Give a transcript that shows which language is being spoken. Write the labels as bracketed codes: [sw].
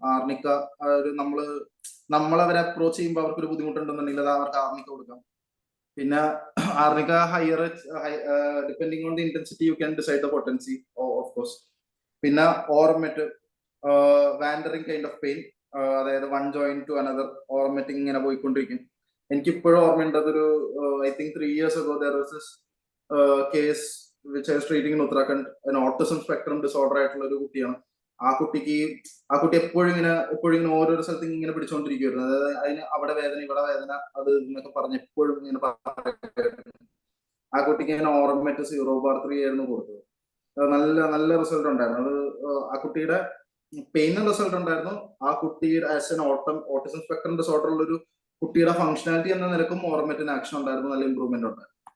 [ml] Arnica ഒരു നമ്മളവരെ approach ചെയ്യുമ്പോൾ അവർക്കൊരു ബുദ്ധിമുട്ടുണ്ടെന്നുണ്ടെങ്കിൽ അത് അവർക്ക് ആർണിക്ക കൊടുക്കാം. [en] പിന്നെ arnica higher depending on the intensity you can decide the potency of course. പിന്നെ ഓർമെറ്റ്, wandering kind of pain, അതായത് one joint to another, [ml] ഓർമെറ്റിങ് ഇങ്ങനെ പോയിക്കൊണ്ടിരിക്കും. എനിക്കിപ്പോഴും ഓർമ്മയുണ്ട്, അതൊരു [en] I think 3 years ago there was this case which I was treating in Uttarakhand, an autism spectrum disorder [ml] ആയിട്ടുള്ള ഒരു കുട്ടിയാണ്. ആ കുട്ടി എപ്പോഴും ഇങ്ങനെ ഓരോരോ സ്ഥലത്ത് ഇങ്ങനെ പിടിച്ചുകൊണ്ടിരിക്കുവായിരുന്നു. അതായത് അതിന് അവിടെ വേദന ഇവിടെ വേദന അത് എന്നൊക്കെ പറഞ്ഞ് എപ്പോഴും ഇങ്ങനെ ആ കുട്ടിക്ക് ഇങ്ങനെ ഓർമെറ്റ് 0/3 ആയിരുന്നു കൊടുത്തത്. നല്ല റിസൾട്ട് ഉണ്ടായിരുന്നു. അത് ആ കുട്ടിയുടെ പെയിനും റിസൾട്ട് ഉണ്ടായിരുന്നു. ആ കുട്ടിയുടെ as an autism spectrum disorder ഉള്ള ഒരു കുട്ടിയുടെ ഫംഗ്ഷനാലിറ്റി എന്ന നിലക്കും ഓർമെറ്റിന് ആക്ഷൻ ഉണ്ടായിരുന്നു, നല്ല ഇമ്പ്രൂവ്മെന്റ് ഉണ്ടായിരുന്നു.